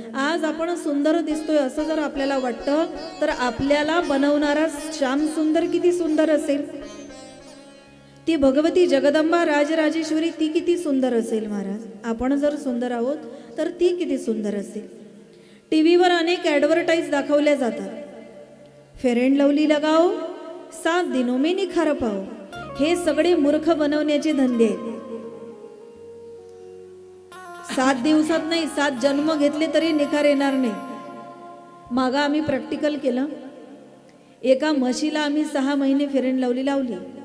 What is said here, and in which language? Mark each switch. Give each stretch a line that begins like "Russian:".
Marathi: आज आपण सुंदर दिसतोय असं जर आपल्याला वाटतं तर आपल्याला बनवणारा श्याम सुंदर किती सुंदर असेल, ती भगवती जगदंबा राजराजेश्वरी ती किती सुंदर असेल महाराज. आपण जर सुंदर आहोत तर ती किती सुंदर असेल. टीव्हीवर अनेक ॲडव्हर्टाईज दाखवल्या जातात.
Hindi: फेअर अँड लवली लगाओ, 7 दिनों में निखार पाओ.
Marathi: हे सगळे मूर्ख बनवण्याचे धंदे आहेत. 7 दिवसात नाही, 7 जन्म घेतले तरी निखार येणार नाही. मागा आम्ही प्रॅक्टिकल केलं. एका म्हशीला आम्ही 6 महिने फेअर अँड लवली लावली.